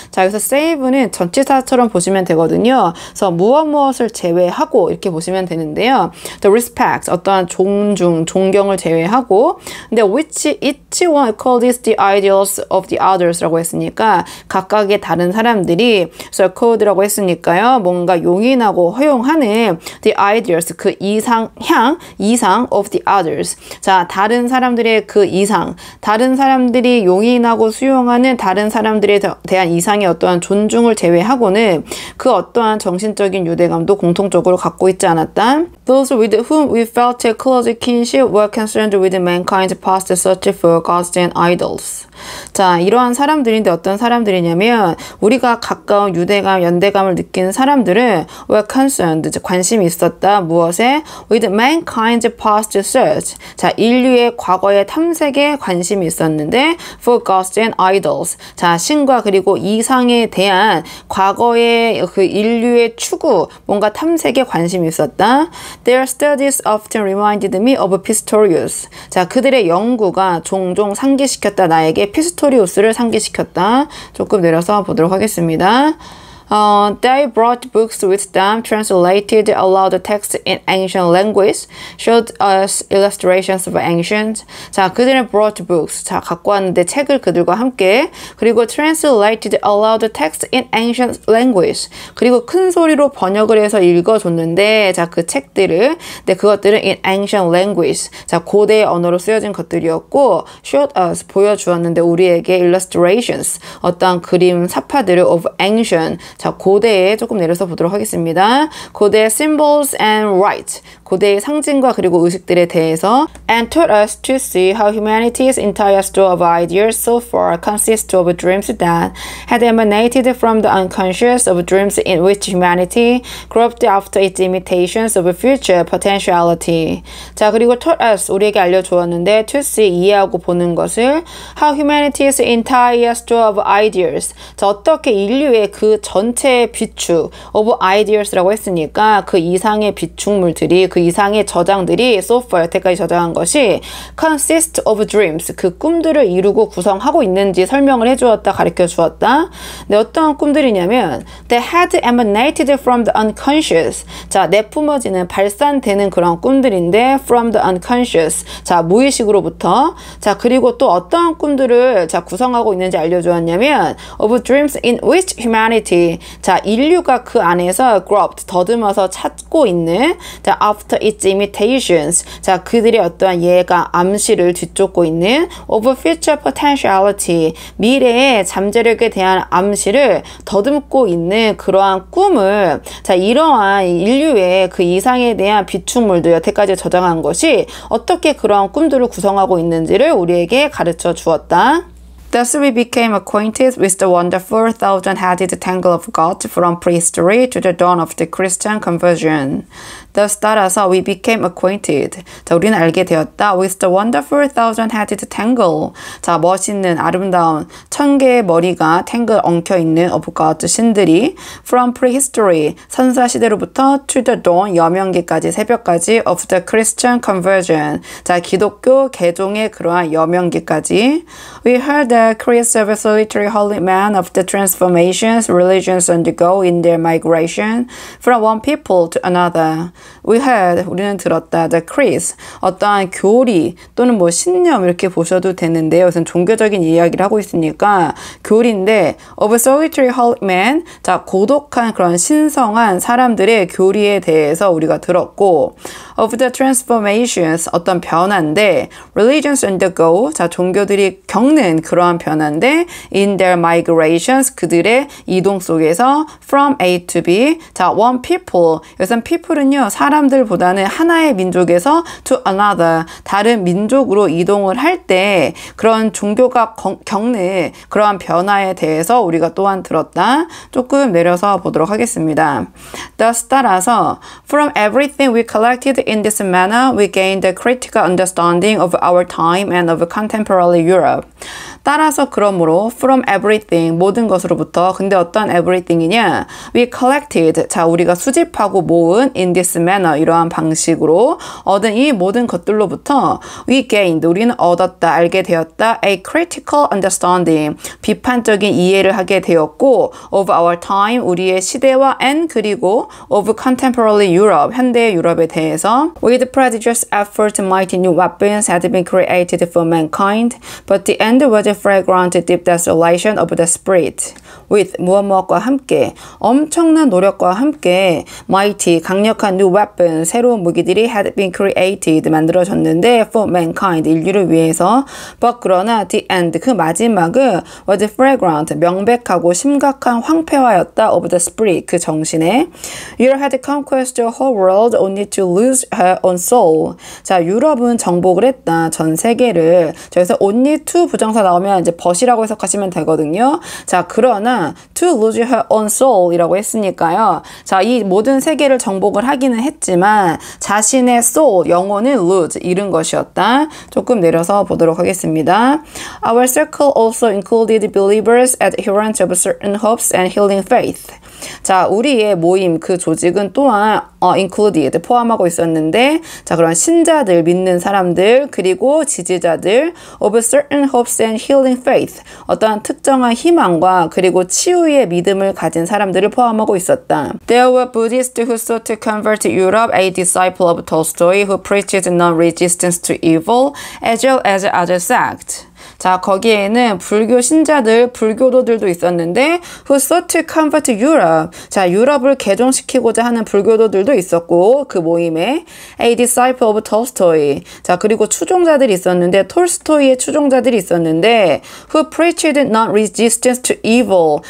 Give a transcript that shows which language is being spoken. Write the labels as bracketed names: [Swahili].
[Korean] 자, 여기서 save는 전치사처럼 보시면 되거든요. 그래서 무엇을 제외하고 이렇게 보시면 되는데요. [English] The respect, [Korean] 어떠한 존중, 존경을 제외하고, 근데 [English] which each one accords the ideals of the others [Korean] 라고 했으니까 각각의 다른 사람들이 [English] so accord [Korean] 라고 했으니까요. 뭔가 용인하고 허용하는 [English] the ideals, [Korean] 그 이상 [English] of the others. [Korean] 자, 다른 사람들의 그 이상, 다른 사람들이 용인하고 수용하는 다른 사람들에 대한 이상의 어떠한 존중을 제외하고는 그 어떠한 정신적인 유대감도 공통적으로 갖고 있지 않았다. [English] Those with whom we felt a close kinship were concerned with mankind's past search for gods and idols. [Korean] 자, 이러한 사람들인데 어떤 사람들이냐면 우리가 가까운 유대감, 연대감을 느끼는 사람들은 [English] were concerned, [Korean] 관심이 있었다. 무엇에? [English] With mankind's past search. [Korean] 자, 인류의 과거의 탐색에 관심이 있었는데 [English] for gods and idols. [Korean] 자, 신과 그리고 이상에 대한 과거의 그 인류의 추구, 뭔가 탐색에 관심이 있었다. [English] Their studies often reminded me of Pistorius. [Korean] 자, 그들의 연구가 종종 상기시켰다. 나에게 피스토리우스를 상기시켰다. 조금 내려서 보도록 하겠습니다. [English] They brought books with them, translated aloud the text in ancient language, showed us illustrations of ancient. [Korean] 자, 그들은 [English] brought books. [Korean] 자, 갖고 왔는데 책을 그들과 함께. 그리고 [English] translated aloud the text in ancient language. [Korean] 그리고 큰 소리로 번역을 해서 읽어줬는데, 자, 그 책들을, 근데 그것들은 [English] in ancient language. [Korean] 자, 고대의 언어로 쓰여진 것들이었고, [English] showed us, [Korean] 보여주었는데 우리에게 illustrations, 어떠한 그림, 사파들을 [English] of ancient. [Korean] 자, 고대에 조금 내려서 보도록 하겠습니다. 고대의 [English] symbols and rites, [Korean] 고대의 상징과 그리고 의식들에 대해서 [English] and taught us to see how humanity's entire store of ideas so far consists of dreams that had emanated from the unconscious of dreams in which humanity groped after its imitations of future potentiality. [Korean] 자, 그리고 [English] taught us, [Korean] 우리에게 알려주었는데 [English] to see, [Korean] 이해하고 보는 것을 [English] how humanity's entire store of ideas. [Korean] 자, 어떻게 인류의 그 전체의 비축 [English] of ideas [Korean] 라고 했으니까 그 이상의 비축물들이, 그 이상의 저장들이 [English] so far, [Korean] 여태까지 저장한 것이 [English] consist of dreams, [Korean] 그 꿈들을 이루고 구성하고 있는지 설명을 해주었다, 가르쳐 주었다. 근데 어떤 꿈들이냐면 [English] they had emanated from the unconscious. [Korean] 자, 내뿜어지는, 발산되는 그런 꿈들인데 [English] from the unconscious. [Korean] 자, 무의식으로부터. 자, 그리고 또 어떤 꿈들을 자 구성하고 있는지 알려주었냐면 [English] of dreams in which humanity. [Korean] 자, 인류가 그 안에서 [English] groped, [Korean] 더듬어서 찾고 있는 자, [English] after its imitations. [Korean] 자, 그들의 어떠한 예가, 암시를 뒤쫓고 있는 [English] of future potentiality. [Korean] 미래의 잠재력에 대한 암시를 더듬고 있는 그러한 꿈을, 자, 이러한 인류의 그 이상에 대한 비축물도 여태까지 저장한 것이 어떻게 그러한 꿈들을 구성하고 있는지를 우리에게 가르쳐 주었다. [English] Thus we became acquainted with the wonderful thousand-headed tangle of gods from prehistory to the dawn of the Christian conversion. Thus [Korean] 따라서 [English] we became acquainted. [Korean] 자, 우리는 알게 되었다. [English] With the wonderful thousand-headed tangle. [Korean] 자, 멋있는 아름다운 천 개의 머리가 [English] tangle [Korean] 엉켜있는 [English] of God [Korean] 신들이 [English] from prehistory [Korean] 선사 시대로부터 [English] to the dawn [Korean] 여명기까지 새벽까지 [English] of the Christian conversion. [Korean] 자, 기독교 개종의 그러한 여명기까지. [English] We heard the creeds of a solitary holy man of the transformations religions undergo in their migration from one people to another. We heard, [Korean] 우리는 들었다. [English] The creeds, [Korean] 어떠한 교리 또는 뭐 신념 이렇게 보셔도 되는데요. 우선 종교적인 이야기를 하고 있으니까 교리인데 [English] of a solitary holy man, [Korean] 자, 고독한 그런 신성한 사람들의 교리에 대해서 우리가 들었고 [English] of the transformations, [Korean] 어떤 변화인데 [English] religions undergo, [Korean] 자, 종교들이 겪는 그러한 변화인데 [English] in their migrations, [Korean] 그들의 이동 속에서 [English] from A to B, [Korean] 자, [English] one people, [Korean] 여기서 people은요, 사람들보다는 하나의 민족에서 [English] to another, [Korean] 다른 민족으로 이동을 할 때 그런 종교가 겪는 그러한 변화에 대해서 우리가 또한 들었다. 조금 내려서 보도록 하겠습니다. [English] Thus [Korean] 따라서 [English] from everything we collected in this manner, we gained a critical understanding of our time and of contemporary Europe. [Korean] 따라서 그러므로 [English] from everything, [Korean] 모든 것으로부터. 근데 어떤 everything이냐? [English] We collected, [Korean] 자, 우리가 수집하고 모은 [English] in this manner, [Korean] 이러한 방식으로 얻은 이 모든 것들로부터 [English] we gained, [Korean] 우리는 얻었다, 알게 되었다. [English] A critical understanding, [Korean] 비판적인 이해를 하게 되었고 [English] of our time, [Korean] 우리의 시대와 [English] and [Korean] 그리고 [English] of contemporary Europe, [Korean] 현대의 유럽에 대해서 [English] with prodigious effort mighty new weapons had been created for mankind, but the end was a fragrant deep desolation of the spirit. with [Korean] 무엇과 함께 엄청난 노력과 함께 [English] mighty [Korean] 강력한 [English] new weapon [Korean] 새로운 무기들이 [English] had been created [Korean] 만들어졌는데 [English] for mankind [Korean] 인류를 위해서 [English] but [Korean] 그러나 [English] the end [Korean] 그 마지막은 [English] was fragrant [Korean] 명백하고 심각한 황폐화였다 [English] of the spirit [Korean] 그 정신에 [English] Europe had conquered the whole world only to lose her own soul. [Korean] 자 유럽은 정복을 했다 전 세계를. 그래서 [English] only to [Korean] 부정사 나오면 이제 but이라고 해석하시면 되거든요. 자 그러나 [English] to lose her own soul [Korean] 이라고 했으니까요. 자 이 모든 세계를 정복을 하기는 했지만 자신의 soul 영혼은 lose 잃은 것이었다. 조금 내려서 보도록 하겠습니다. [English] Our circle also included believers adherents of certain hopes and healing faith. [Korean] 자 우리의 모임 그 조직은 또한 [English] included [Korean] 포함하고 있었는데 자 그런 신자들 믿는 사람들 그리고 지지자들 [English] of certain hopes and healing faith [Korean] 어떠한 특정한 희망과 그리고 치유의 믿음을 가진 사람들을 포함하고 있었다. [English] There were Buddhists who sought to convert Europe, a disciple of Tolstoy who preached non-resistance to evil as well as other sects. [Korean] 자 거기에는 불교 신자들, 불교도들도 있었는데 [English] who sought to convert Europe. [Korean] 자 유럽을 개종시키고자 하는 불교도들도 있었고 그 모임에 [English] a disciple of Tolstoy. [Korean] 자 그리고 추종자들이 있었는데 톨스토이의 추종자들이 있었는데 [English] who preached non-resistance to evil.